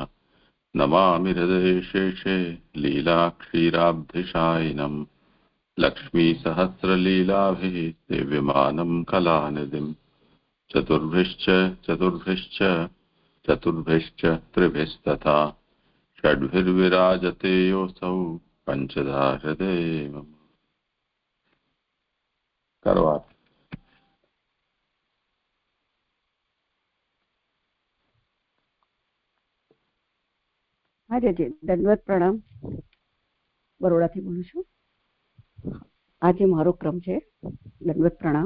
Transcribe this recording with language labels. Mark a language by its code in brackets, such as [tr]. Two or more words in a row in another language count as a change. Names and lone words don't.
[sa] नमामि हृदयेशेषे लीलाक्षीराब्धिशायिनम् लक्ष्मीसहस्रलीलाभिः सेव्यमानं कलानिधिम्। चतुर्भिश्च त्रिभिस्तथा षड्भिर्विराजते योऽसौ पञ्चधा हृदये मम। [gu] करवा આજે દંડવત પ્રણામ. બરોડાથી બોલું છું. આજે મારો ક્રમ છે દંડવત પ્રણામ.